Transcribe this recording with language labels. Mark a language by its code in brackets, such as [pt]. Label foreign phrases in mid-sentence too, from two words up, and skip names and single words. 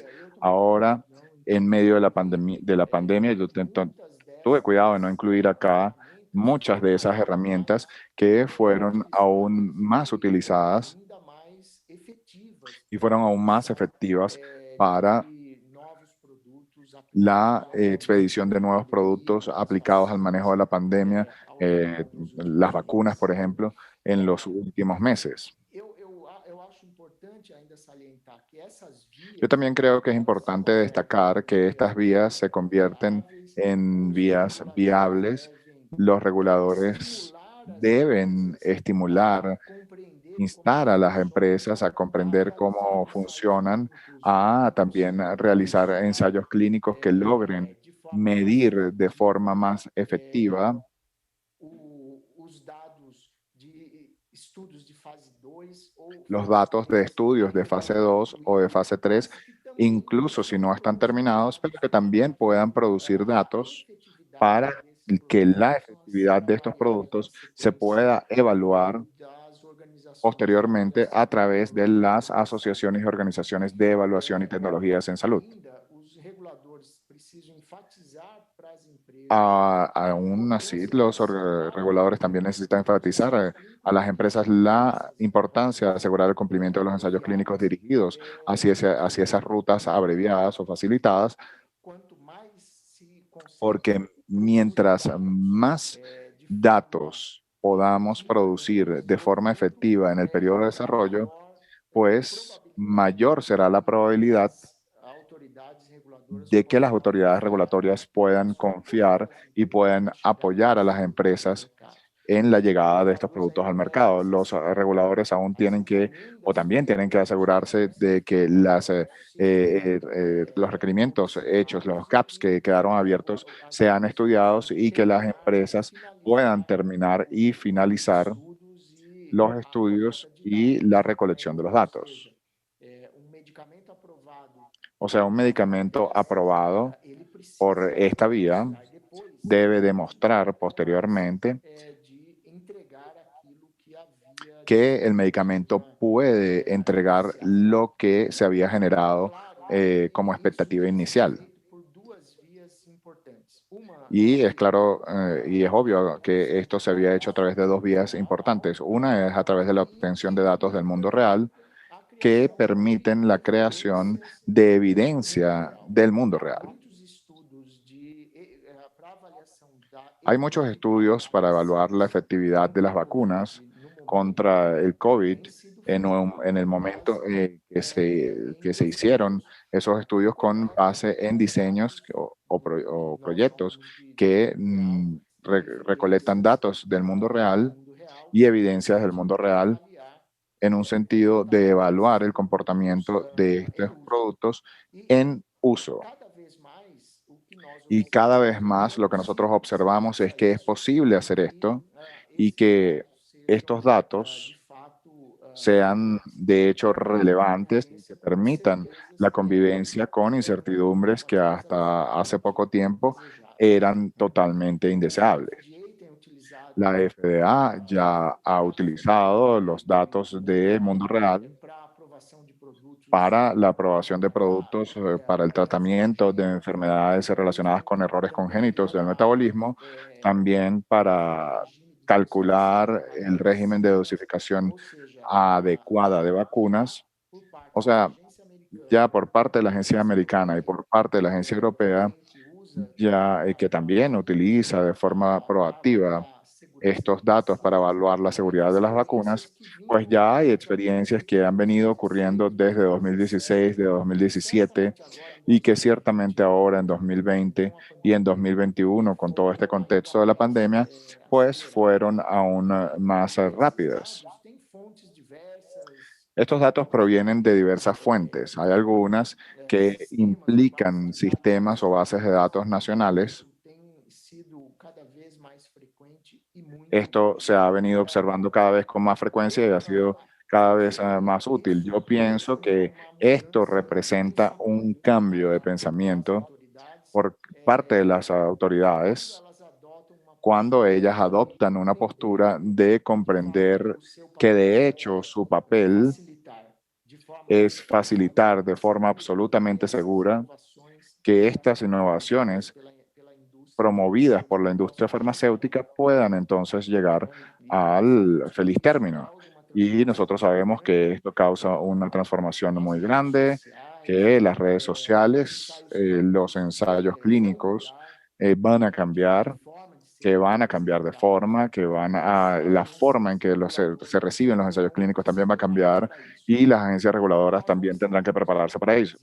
[es] Ahora, en medio de la pandemia, yo tuve cuidado de no incluir acá muchas de esas herramientas que fueron aún más utilizadas y fueron aún más efectivas para la expedición de nuevos productos aplicados al manejo de la pandemia, las vacunas, por ejemplo, en los últimos meses. [pt] Eu acho importante ainda salientar que essas [es] Yo [pt] vias, [es] también creo que es [pt] elas [es] importante destacar que estas vías se convierten [pt] viáveis, [es] en [pt] os [es] vías [pt] reguladores [es] viables. [pt] devem [es] Los reguladores [pt] estimular as [es] deben [pt] empresas a [es] estimular, [pt] compreender como é [es] instar [pt] que [es] a las [pt] funciona, [es] empresas a [pt] a [es] comprender [pt] realizar [es] cómo [pt] ensaios [es] funcionan, [pt] clínicos [es] a también realizar [pt] profissionais [es] ensayos clínicos que logren [pt] de forma mais [es] medir de forma [pt] efetiva [es] más efectiva [pt] os dados de estudos de fase 2 ou [es] los [pt] fase [es] datos de [pt] 3 [es] estudios de [pt] ainda [es] fase [pt] não [es] 2 o de [pt] concluídos, [es] fase 3, [pt] mas que também [es] incluso si [pt] possam [es] no están terminados, pero [pt] produzir [es] que también puedan producir [pt] a [es] datos para [pt] efetividade desses [es] que [pt] produtos [es] la [pt] possam [es] efectividad [pt] ser [es] de estos [pt] avaliadas [es] productos [pt] em [es] se [pt] sequência [es] pueda [pt] por [es] evaluar [pt] meio das organizações de [es] posteriormente a [pt] avaliação de [es] través de [pt] tecnologias [es] las [pt] em saúde. [es] asociaciones y organizaciones de evaluación y tecnologías en salud. [pt] Ainda, os reguladores precisam enfatizar para as empresas a [es] Aún así, [pt] importância de assegurar [es] reguladores también necesitan [pt] os [es] enfatizar [pt] ensaios [es] a [pt] clínicos [es] las empresas la [pt] dirigidos [es] importancia de asegurar el cumplimiento de los ensayos clínicos [pt] abreviados, [es] dirigidos hacia esas rutas abreviadas o facilitadas, [pt] quanto mais se consegue [es] porque [pt] produzir [es] mientras [pt] dados [es] más [pt] de forma [es] datos podamos [pt] efetiva no [es] producir de forma [pt] desenvolvimento, [es] efectiva en el periodo de desarrollo, [pt] maior [es] pues [pt] probabilidade [es] mayor será la probabilidad [pt] das autoridades reguladoras [es] de que las [pt] possam [es] autoridades [pt] confiar [es] regulatorias [pt] na [es] puedan [pt] sua [es] confiar [pt] aprovação de [es] y [pt] produtos [es] puedan [pt] na chegada [es] apoyar a [pt] desses [es] las [pt] produtos ao [es] empresas [pt] mercado. [es] en la [pt] Os [es] llegada de estos [pt] reguladores [es] productos al [pt] ainda [es] mercado. [pt] devem [es] Los [pt] assegurar [es] reguladores aún [pt] as [es] tienen que, o [pt] encomendas [es] también tienen que [pt] feitas aos [es] asegurarse [pt] órgãos [es] de que [pt] sejam [es] los requerimientos hechos, los [pt] observados [es] gaps [pt] e [es] que quedaron abiertos, [pt] as [es] sean [pt] empresas [es] estudiados [pt] possam [es] y que las [pt] terminar e [es] empresas puedan [pt] finalizar [es] terminar y [pt] os [es] finalizar [pt] estudos e [es] los [pt] a coleta [es] estudios [pt] de [es] y [pt] dados, [es] la recolección de los [pt] ou seja, [es] datos. [pt] medicamento aprovado [es] O sea, un medicamento [pt] dessa [es] aprobado [pt] via, ele [es] por [pt] precisa [es] esta vía [pt] demonstrar depois [es] debe [pt] que ele [es] demostrar [pt] é capaz [es] posteriormente [pt] de entregar aquilo que havia de [es] que el medicamento [pt] expectativa [es] puede entregar [pt] inicial. [es] lo que se había generado [pt] Claro [es] como [pt] que isso [es] expectativa [pt] deve ser [es] inicial. [pt] feito por duas vias importantes. Uma [es] Y es [pt] que [es] claro, y es obvio [pt] ou [es] que esto [pt] seja, [es] se había hecho a través de dos vías importantes. Una es a través de la [pt] e [es] obtención de [pt] que [es] datos del mundo real [pt] permita a [es] que [pt] criação de [es] permiten la creación [pt] evidências [es] de [pt] do mundo [es] evidencia [pt] real. [es] del mundo [pt] Há [es] real. [pt] muitos estudos para avaliação da [es] Hay muchos estudios [pt] efetividade [es] para [pt] das [es] evaluar la efectividad de [pt] contra [es] las [pt] o Covid [es] vacunas [pt] no momento [es] contra el COVID [pt] têm sido [es] en [pt] feitos [es] el [pt] com [es] momento [pt] base em [es] que se hicieron [pt] projetos [es] esos estudios con base en diseños [pt] coletados o nós [es] proyectos [pt] chamamos de [es] que [pt] mundo real, [es] recolectan [pt] evidências [es] datos del mundo [pt] do [es] real [pt] mundo real, [es] y [pt] no [es] evidencias del mundo [pt] sentido de [es] real [pt] avaliar [es] en un [pt] o [es] sentido de [pt] comportamento [es] evaluar [pt] desses [es] el [pt] produtos [es] comportamiento de [pt] em [es] estos [pt] uso. [es] productos [pt] E [es] en uso. [pt] cada vez mais o que nós [es] Y cada vez [pt] observamos é que [es] más [pt] é [es] lo que nosotros [pt] possível que se [es] observamos es [pt] faça [es] que es [pt] isso [es] posible hacer [pt] e [es] esto y [pt] esses [es] que [pt] dados sejam [es] estos datos [pt] de fato [es] sean de hecho [pt] em [es] relevantes y que [pt] conivência com [es] permitan [pt] certezas [es] la [pt] que eram [es] convivencia con incertidumbres que hasta hace poco tiempo [pt] indesejáveis. [es] eran totalmente [pt] A [es] indeseables. [pt] FDA tem [es] La [pt] utilizado [es] FDA ya ha [pt] dados [es] utilizado los datos [pt] do mundo [es] de [pt] real [es] mundo real [pt] para aprovação de produtos [es] para la aprobación de productos para el tratamiento de [pt] cirurgia [es] enfermedades relacionadas con errores [pt] também [es] congénitos del [pt] para [es] metabolismo, también para [pt] regime de dosificação [es] calcular [pt] para [es] el régimen de [pt] vacinas, [es] dosificación [pt] ou seja, [es] adecuada de vacunas. [pt] por [es] O [pt] parte da [es] sea, [pt] agência americana [es] ya por parte de la [pt] e da [es] agencia [pt] agência [es] americana y [pt] europeia, [es] por parte de la agencia europea, [pt] também que usa [es] ya que también utiliza de forma [pt] para [es] proactiva [pt] avaliar a segurança [es] estos [pt] das [es] datos para [pt] vacinas, [es] evaluar la seguridad de las [pt] experiências [es] vacunas, [pt] que [es] pues [pt] vinham [es] ya hay [pt] desde a [es] experiencias que han venido [pt] 2016, [es] ocurriendo desde 2016, de 2017 [pt] certamente agora em [es] y que ciertamente [pt] 2021, [es] ahora en 2020 [pt] com a [es] y en [pt] pandemia, [es] 2021, con todo este [pt] foram [es] contexto de la [pt] ainda mais [es] pandemia, pues fueron [pt] aceleradas. [es] aún más [pt] E esses [es] rápidas. [pt] dados têm fontes diversas, [es] Estos datos provienen de diversas fuentes. Hay algunas que [pt] sistemas ou bases [es] implican [pt] de dados [es] sistemas o bases de [pt] nacionais. [es] datos nacionales. [pt] Isso tem sido cada vez mais frequente e muito [es] Esto [pt] útil. [es] se ha venido observando cada vez con más frecuencia y [pt] Eu [es] ha sido cada vez [pt] vejo [es] más útil. Yo [pt] isso [es] pienso [pt] como [es] que [pt] uma [es] esto [pt] mudança de [es] representa un [pt] pensamento [es] cambio de [pt] das [es] pensamiento [pt] autoridades [es] por parte de las [pt] quando [es] autoridades [pt] elas adotam uma [es] cuando [pt] postura [es] ellas [pt] de [es] adoptan una postura [pt] compreender [es] de [pt] que, de fato, [es] comprender [pt] o seu [es] que [pt] papel [es] de hecho su papel [pt] facilitar de forma [es] es facilitar de [pt] absolutamente [es] forma [pt] segura que [es] absolutamente [pt] essas [es] segura [pt] inovações [es] que estas [pt] promovidas [es] innovaciones [pt] pela indústria [es] promovidas por la [pt] farmacêutica [es] industria [pt] possam chegar [es] farmacéutica puedan entonces [pt] a [es] llegar [pt] bom e [es] al feliz [pt] sucesso. [es] término. [pt] Cláudio, [es] Y nosotros sabemos que esto causa una transformación muy grande, que las redes sociales, los ensayos clínicos van a cambiar, que van a cambiar de forma, que van a la forma en que se reciben los ensayos clínicos también va a cambiar y las agencias reguladoras también tendrán que prepararse para eso.